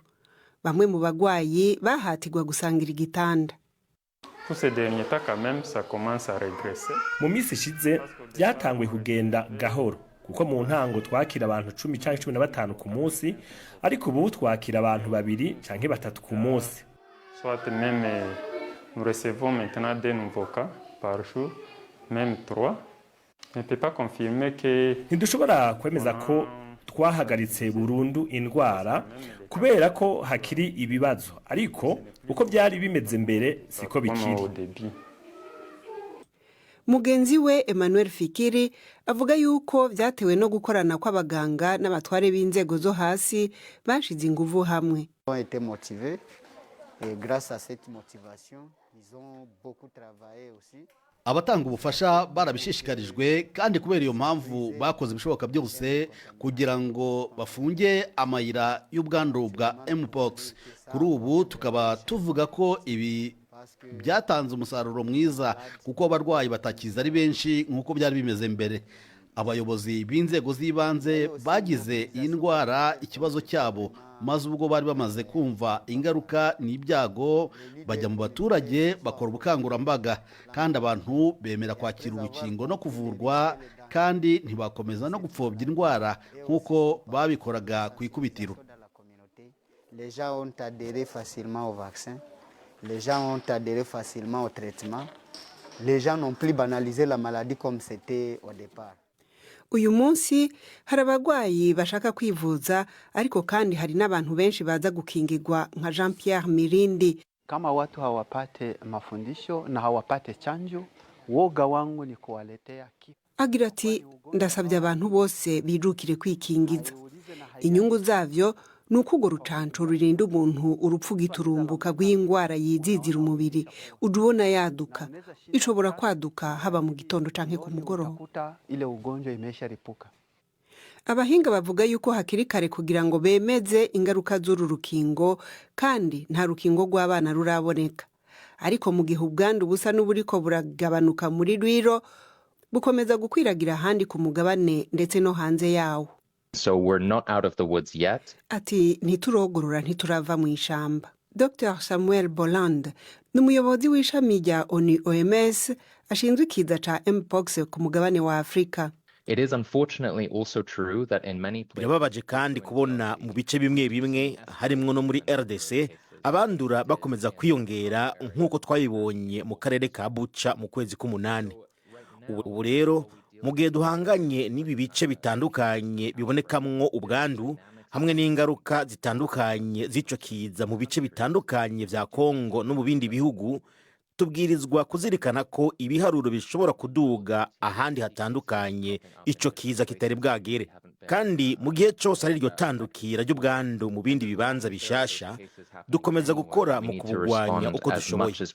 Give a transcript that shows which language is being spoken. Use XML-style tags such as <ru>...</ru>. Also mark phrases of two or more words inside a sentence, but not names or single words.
<rn>Bamwe mu bagwayi bahatirwa gusangira igitanda. Mu minsi ishize byatanguye kugenda gahoro kuko mu ntango twakira abantu 10 canke 15 ku munsi, ariko ubu twakira abantu 2 canke 3 ku munsi.</rn> <fr>Soit même nous recevons maintenant des nouveaux cas par jour, même 3. On ne peut pas confirmer que</fr> <rn>ntidushobora kwemeza ko twahagaritse burundu indwara kubera ko hakiri ibibazo, ariko uko byari bimeze mbere siko bikiri. Mugenzi we Emmanuel Fikiri avuga yuko vyatewe no gukorana kw'abaganga n'abatware b'inzego zo hasi bashize inguvu hamwe.</rn> <fr>Grâce à cette motivation, ils ont beaucoup travaillé aussi.</fr> <rw>Abatanga ubufasha barabishishikarijwe kandi kubera iyo mpamvu bakoze ibishoboka byose kugira ngo bafunge amayira y'ubwandu bwa mpox. Kuri ubu tukaba tuvuga ko ibi byatanze umusaruro mwiza kuko abarwayi batakiza ari benshi nk'uko byari bimeze mbere. Abayobozi b'inzego z'ibanze bagize iyi ndwara ikibazo cyabo, maze ubwo bari bamaze kumva ingaruka n'ibyago bajya mu baturage bakora ubukangurambaga, kandi abantu bemera kwakira urukingo no kuvurwa, kandi ntibakomeza no gupfobya indwara nk'uko babikoraga ku ikubitiro.</rw> <fr>Les gens ont adhéré facilement au vaccin, les gens ont adhéré facilement au traitement, les gens n'ont plus banalisé la maladie comme c'était au départ.</fr> <rn>Uyu munsi hari abagwayi bashaka kwivuza, ariko kandi hari n'abantu benshi baza gukingirwa nka Jean Pierre Mirindi.</rn> <sw>Kama watu hawapate mafundisho na hawapate chanjo, woga wangu ni kuwaletea kifo.</sw> <rn>Agira ati ndasabye abantu bose bijukire kwikingiza. Inyungu zavyo nuko urwo rucanco rurinda umuntu urupfu giturumbuka rw'indwara yizizira umubiri udubona yaduka, ishobora kwaduka haba mu gitondo canke ku mugoroba.</rn> <sw>Ile ugonjwa imesharipuka.</sw> <rn>Abahinga bavuga yuko hakiri kare kugira ngo bemeze ingaruka z'uru rukingo, kandi nta rukingo rw'abana ruraboneka. Ariko mu gihe ubwandu busa n'uburiko buragabanuka muri Rwiro, bukomeza gukwiragira ahandi ku mugabane ndetse no hanze yawo.</rn> <en>So we're not out of the woods yet.</en> <rn>Ati ntiturogorora ntiturava mu ishamba. Dr. Samuel Boland n'umuyobozi w'ishami rya OMS ashinzwe ikiza ca mpox ku mugabane wa Afrika.</rn> <en>It is unfortunately also true that in many places</en> <rn>birababaje kandi kubona mu bice bimwe bimwe harimwo no muri RDC abandura bakomeza kwiyongera nk'uko twabibonye mu karere ka Bucha mu kwezi k'umunani. Ubu rero mu gihe duhanganye n'ibi bice bitandukanye bibonekamwo ubwandu hamwe n'ingaruka zitandukanye z'ico kiza mu bice bitandukanye vya Kongo no mu bindi bihugu, tubwirizwa kuzirikana ko ibiharuro bishobora kuduga ahandi hatandukanye ico kiza kitari bwagere, kandi mu gihe cyose ari ryo tandukira ry'ubwandu mu bindi bibanza bishasha dukomeza gukora mu kubugwanya uko dushoboye.</rn>